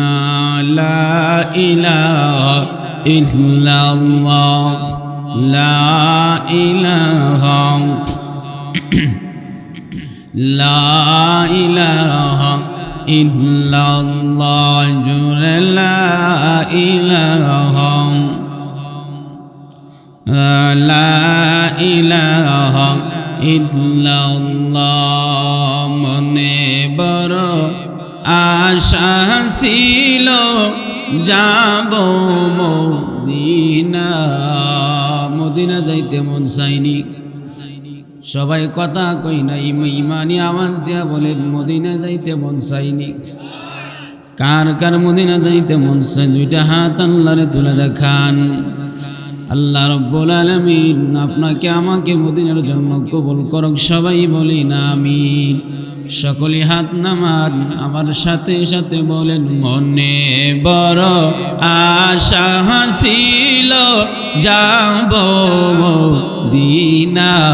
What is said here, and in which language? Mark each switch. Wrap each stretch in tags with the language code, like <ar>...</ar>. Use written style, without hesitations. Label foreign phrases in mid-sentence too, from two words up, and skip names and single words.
<ar>لا الہ الا اللہ لا الہ لا الہ الا اللہ جل لا الہ لا الہ الا اللہ.</ar> <bn>মনে বড় আশা ছিল যাব মদিনা মদিনা যাইতে মন চাইনি সবাই কথা কই না ইমানি আওয়াজ দিয়া বলেন মদিনা যাইতে মন চাইনি কার কার মদিনা যাইতে মন চাই দুইটা হাত আল্লাহরে তুলে দেখান</bn> <ar>الله رب العالمين</ar> <bn>আপনাকে আমাকে মদিনার জন্য কবুল করুক সবাই বলি না আমিন সকলে হাত নামান আমার সাথে সাথে বলেন মনে বড় আশা ছিল যাব মদিনা</bn>